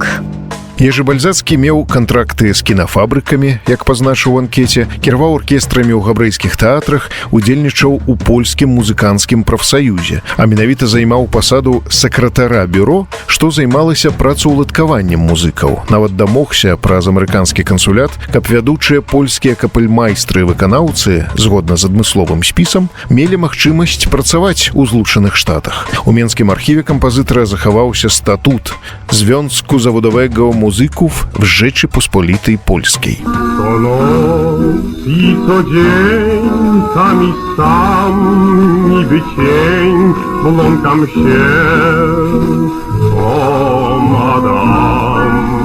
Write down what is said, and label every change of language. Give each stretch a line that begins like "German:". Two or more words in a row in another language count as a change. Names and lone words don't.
Belarusian: Ежы Бальзацкі меў кантракты з кінафабрыкамі, як пазначыў у анкеце, кіраваў аркестрамі ў габрэйскіх тэатрах, удзельнічаў у польскім музыканцкім прафсаюзе, а менавіта займаў пасаду сакратара бюро, што займалася працаўладкаваннем музыкаў. Нават дамогся праз амерыканскі кансулят, каб вядучыя польскія капельмайстры і выканаўцы, згодна з адмысловым спісам, мелі магчымасць працаваць у Злучаных Штатах. У менскім архіве кампазітара захаваўся статут Związku Zawodowego Muzyków w Rzeczypospolitej Polskiej.
Polish: Co noc i co dzień, tam i sam, niby cień, pląkam się, o madam.